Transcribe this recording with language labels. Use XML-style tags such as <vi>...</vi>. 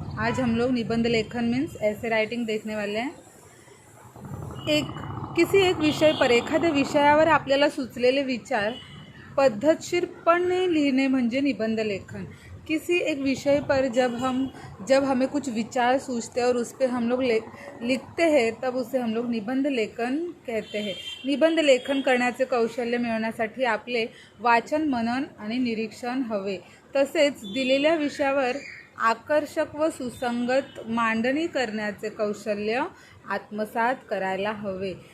<hi>आज हम लोग निबंध लेखन</hi> <en>means ऐसे writing</en> <hi>देखने वाले हैं। किसी एक विषय पर</hi> <mr>एखाद्या विषयावर आपल्याला सुचलेले विचार पद्धतशीरपणे लिहिणे म्हणजे निबंध लेखन।</mr> <hi>किसी एक विषय पर जब हमें कुछ विचार सूझते हैं और उस पर हम लोग लिखते हैं तब उसे हम लोग निबंध लेखन कहते हैं।</hi> <mr>निबंध लेखन करण्याचे कौशल्य मिळवण्यासाठी आपले वाचन, मनन आणि निरीक्षण हवे। तसेच दिलेल्या विषयावर आकर्षक व सुसंगत मांडणी करण्याचे कौशल्य आत्मसात करायला हवे।</mr>